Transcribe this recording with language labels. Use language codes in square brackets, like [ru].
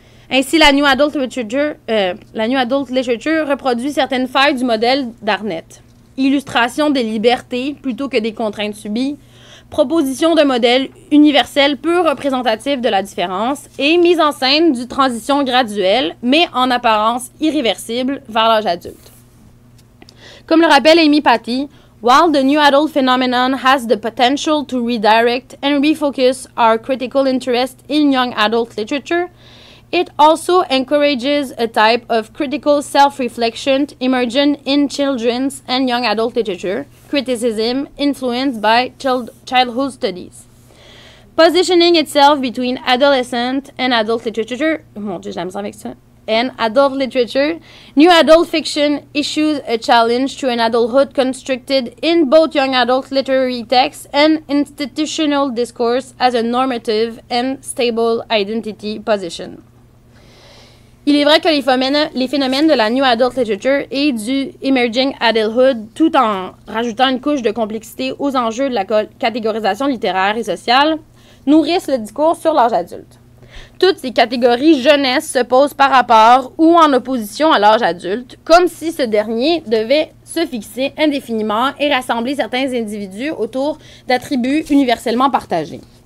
[fr] Ainsi, la New Adult Literature reproduit certaines failles du modèle d'Arnett. Illustration des libertés plutôt que des contraintes subies, proposition de modèles universels peu représentatifs de la différence et mise en scène d'une transition graduelle, mais en apparence irréversible, vers l'âge adulte. Comme le rappelle [en] Amy Patty, while the New Adult phenomenon has the potential to redirect and refocus our critical interest in young adult literature, it also encourages a type of critical self-reflection emergent in children's and young adult literature, criticism influenced by childhood studies. Positioning itself between adolescent and adult literature, and adult literature, New Adult fiction issues a challenge to an adulthood constructed in both young adult literary texts and institutional discourse as a normative and stable identity position. [fr] Il est vrai que les phénomènes de la New Adult Literature et du Emerging Adulthood, tout en rajoutant une couche de complexité aux enjeux de la catégorisation littéraire et sociale, nourrissent le discours sur l'âge adulte. Toutes ces catégories jeunesse se posent par rapport ou en opposition à l'âge adulte, comme si ce dernier devait se fixer indéfiniment et rassembler certains individus autour d'attributs universellement partagés.